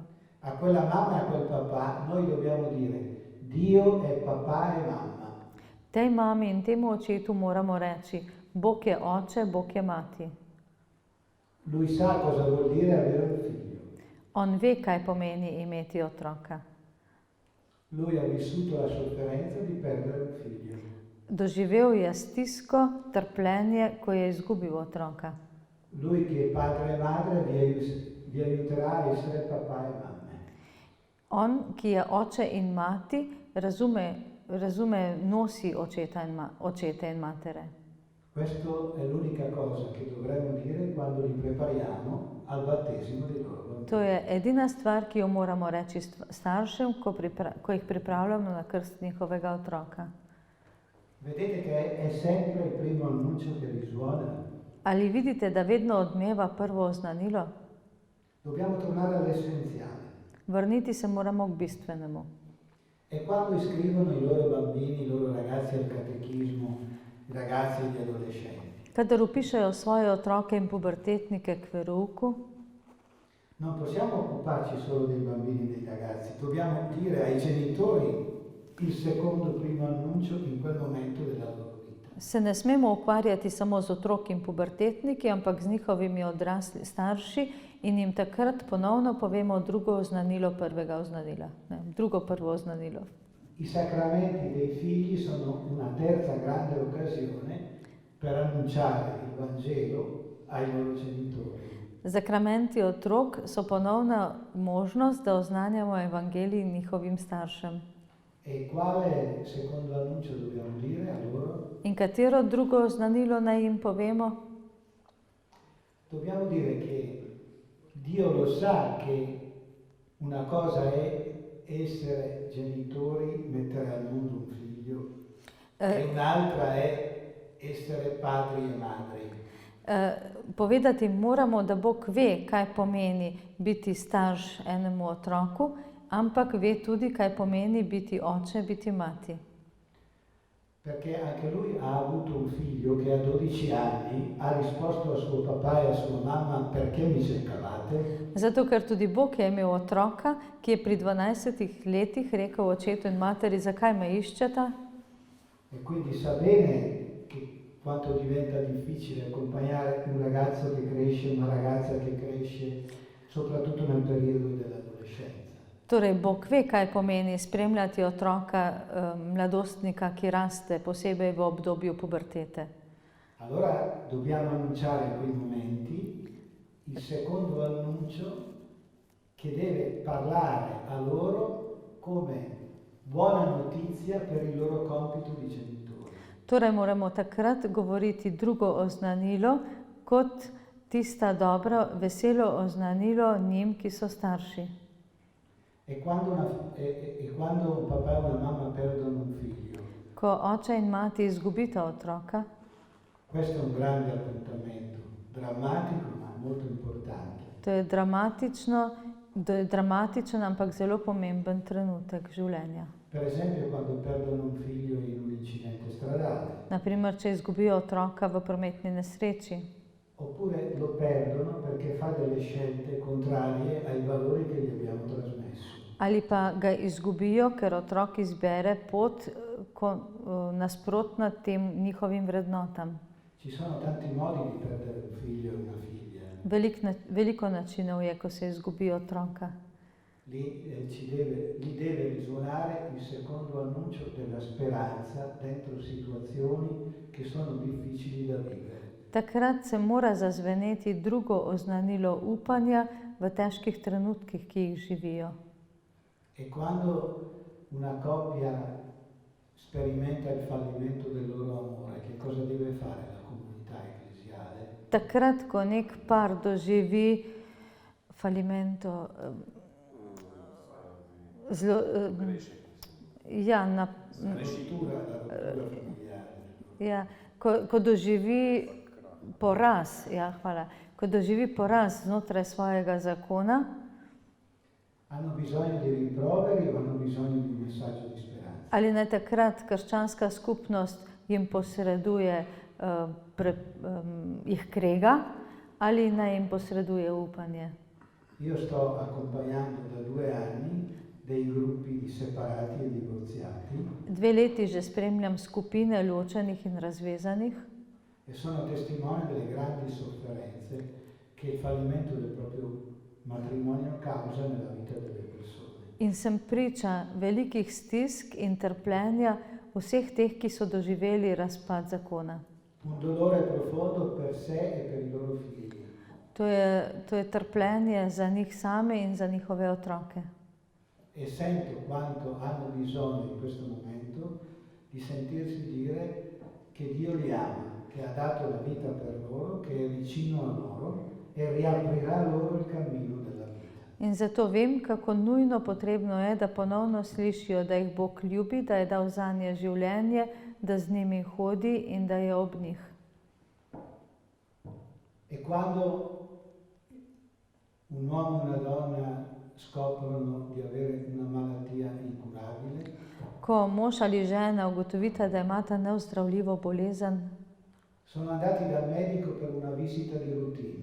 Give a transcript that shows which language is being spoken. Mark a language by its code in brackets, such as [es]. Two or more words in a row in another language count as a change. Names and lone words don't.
[it] A quella mamma e a quel papà noi dobbiamo dire Dio è papà e mamma. [sl] Tej mami in temu očetu moramo reči, Bog je oče, Bog je mati. [it] Lui sa cosa vuol dire avere un figlio. [sl] On ve, kaj pomeni imeti otroka. [it] Lui ha vissuto la sofferenza di perdere un figlio. [sl] Doživel je stisko, trpljenje, ko je izgubil otroka. [it] Lui che è padre e madre vi aiuterà a essere papà e mamme. [sl] On, ki je oče in mati, razume nosi očete in matere. [it] Questa è l'unica cosa che dovremmo dire quando li prepariamo al battesimo dei loro bambini. [sl] To je edina stvar, ki jo moramo reči staršem, ko jih pripravljamo na krst njihovega otroka. [it] Vedete che è sempre il primo annuncio che risuona? [sl] Ali vidite, da vedno odmeva prvo oznanilo? [it] Dobbiamo tornare all'essenziale. [sl] Vrniti se moramo k bistvenemu. [it] E quando iscrivono i loro bambini, i loro ragazzi al catechismo, i ragazzi e gli adolescenti, [sl] Kadar upišajo svoje otroke in pubertetnike k verouku, [it] non possiamo occuparci solo dei bambini e dei ragazzi, dobbiamo dire ai genitori il secondo primo annuncio in quel momento della loro vita. [sl] se ne smemo ukvarjati samo z otroki in pubertetniki, ampak z njihovimi odrasli starši in jim takrat ponovno povemo drugo oznanilo prvega oznanila. Drugo prvo oznanilo. [it] I sacramenti dei figli sono una terza grande occasione per annunciare il Vangelo ai loro genitori. [sl] Zakramenti otrok so ponovna možnost, da oznanjamo evangelij njihovim staršem. [it] E quale secondo annuncio dobbiamo dire a loro? [sl] In katero drugo oznanilo naj jim povemo? [it] Dobbiamo dire che Dio lo sa che una cosa è essere genitori, mettere al mondo un figlio, e un'altra è essere padri e madri. [sl] Povedati moramo, da Bog ve, kaj pomeni biti starš enemu otroku, ampak ve tudi, kaj pomeni biti oče, biti mati. [it] Perché anche lui ha avuto un figlio che a 12 anni ha risposto a suo papà e a sua mamma perché mi cercavate? [sl] Zato, ker tudi Bog je imel otroka, ki je pri 12 letih rekel očetu in materi, zakaj me iščeta. [it] E quindi sa bene quanto diventa difficile accompagnare un ragazzo che cresce, una ragazza che cresce, soprattutto nel periodo dell'adolescenza. [sl] Torej, Bog ve, kaj pomeni spremljati otroka, mladostnika, ki raste, posebej v obdobju pubertete. [it] Allora dobbiamo annunciare in quei momenti il secondo annuncio che deve parlare a loro come buona notizia per il loro compito di genitori. [sl] Torej moramo takrat govoriti drugo oznanilo kot tista dobro, veselo oznanilo njim, ki so starši. [it] E quando un papà e una mamma perdono un figlio, [sl] Ko oče in mati izgubita otroka, [it] questo è un grande appuntamento, drammatico ma molto importante. [sl] to je dramatičen, ampak zelo pomemben trenutek življenja. [it] Per esempio quando perdono un figlio in un incidente stradale. [sl] Naprimer, če izgubijo otroka v prometni nesreči. [it] Oppure lo perdono perché fa delle scelte contrarie ai valori che gli abbiamo trasmesso. [sl] Ali pa ga izgubijo, ker otrok izbere pot nasprotna tem njihovim vrednotam. [it] Ci sono tanti modi di perdere un figlio e una figlia. [sl] Veliko načinov je, ko se izgubi otroka. [it] Lì deve risuonare il secondo annuncio della speranza dentro situazioni che sono difficili da vivere. [sl] Takrat se mora zazveneti drugo oznanilo upanja v težkih trenutkih, ki jih živijo. [it] E quando una coppia sperimenta il fallimento del loro amore, che cosa deve fare la comunità ecclesiale? [sl] Takrat, ko nek par doživi falimento, [it] La rottura familiare. [sl] ja, ko doživi poraz, ko doživi poraz znotraj svojega zakona, [it] Hanno bisogno di rimproveri o hanno bisogno di un messaggio di speranza? [sl] ali naj takrat krščanska skupnost jim posreduje, jih krega, ali naj jim posreduje upanje. [it] Io sto accompagnando da 2 anni dei gruppi di separati e divorziati [sl] 2 leti že spremljam skupine ločenih in razvezanih [it] e sono testimone delle grandi sofferenze che il fallimento del proprio matrimonio causa nella vita delle persone. [sl] in sem priča velikih stisk in trpljenja vseh teh, ki so doživeli razpad zakona. [it] Un dolore profondo per sé e per i loro figli. [sl] To je trpljenje za njih same in za njihove otroke. [it] E sento quanto hanno bisogno in questo momento di sentirsi dire che Dio li ama, che ha dato la vita per loro, che è vicino a loro e riaprirà loro il cammino della vita. [sl] In zato vem, kako nujno potrebno je, da ponovno slišijo, da jih Bog ljubi, da je dal zanje življenje, da z njimi hodi in da je ob njih. [it] E quando un uomo e una donna scoprono di avere una malattia incurabile, [sl] Ko mož ali žena ugotovita, da imata neozdravljivo bolezen, [it] sono andati dal medico per una visita di routine.